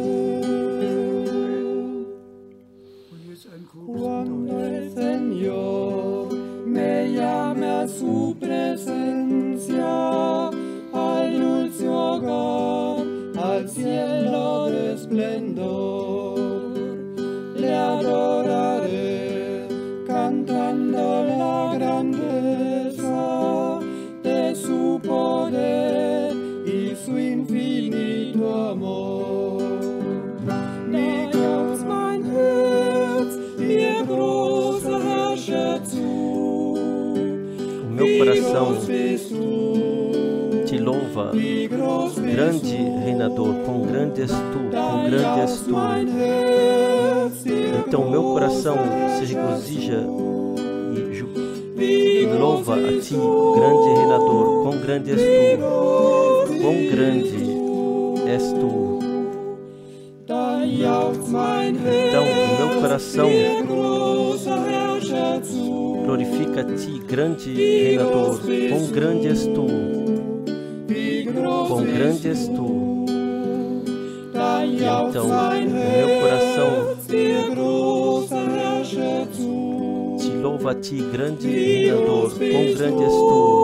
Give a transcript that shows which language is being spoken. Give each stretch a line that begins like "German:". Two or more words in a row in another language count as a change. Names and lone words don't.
Spanish: Cuando el Señor me llame a su presencia, al dulce hogar, al cielo de esplendor, le adoraré cantando la grandeza de su poder y su infinito amor.
German: Mir jauchzt mein Herz, dir großer Herrscher zu.
Portuguese: O meu coração
German: Bist du,
Portuguese: te louva,
German: wie groß bist
Portuguese: grande reinador, quão grande és tu, quão grande és tu.
German: mein Herz, dir
Portuguese: Então meu coração se regozija e louva a ti, grande reinador, quão grande és tu, quão grande és tu.
German: da jauchzt mein
Portuguese: Então o meu coração
German: Herz, großer Herrscher zu.
Portuguese: glorifica a ti, grande reinador, quão grande és tu,
German: Wie groß
Portuguese: quão grande és tu.
German: da
Portuguese: E
German: jauchzt
Portuguese: então o
German: mein
Portuguese: meu coração
German: Herz, dir großer Herrscher zu.
Portuguese: te louva a ti, grande reinador, quão grande és tu.